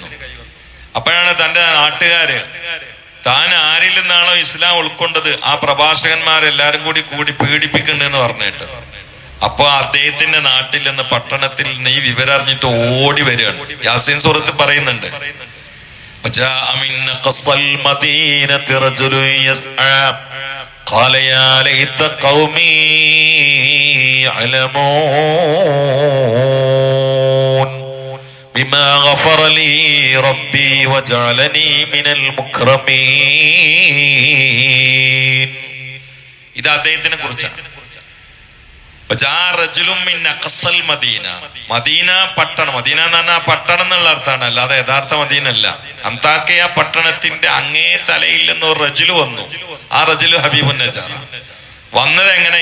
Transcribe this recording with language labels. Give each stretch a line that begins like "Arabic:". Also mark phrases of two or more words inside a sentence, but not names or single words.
Malayalam: അപ്പോഴാണ് തന്റെ നാട്ടുകാര് താൻ ആരിൽ നിന്നാണോ ഇസ്ലാം ഉൾക്കൊണ്ടത് ആ പ്രഭാഷകന്മാരെല്ലാരും കൂടി പീഡിപ്പിക്കണ്ടെന്ന് പറഞ്ഞിട്ട്, അപ്പൊ അദ്ദേഹത്തിന്റെ നാട്ടിൽ നിന്ന് പട്ടണത്തിൽ നിന്ന് ഈ വിവരം അറിഞ്ഞിട്ട് ഓടി വരികയാണ്. യാസീൻ സൂറത്ത് പറയുന്നുണ്ട്,
Arabic: وجاء من أقصى المدينة رجل يسعى قال يا ليت قومي يعلمون بما غفر لي ربي وجعلني من المكرمين.
Malayalam: ഇത് അദ്ദേഹത്തിനെ കുറിച്ചാണ്. മദീന പട്ടണം, മദീന എന്ന് പറഞ്ഞാൽ പട്ടണം എന്നുള്ള അർത്ഥമാണ്, അല്ലാതെ യഥാർത്ഥ മദീന അല്ല. അന്താക്കിയ പട്ടണത്തിന്റെ അങ്ങേ തലയിൽ നിന്ന് ഒരു റജുല് വന്നു. ആ റജുല് ഹബീബുൻ നജ്ജാർ. വന്നത് എങ്ങനെ?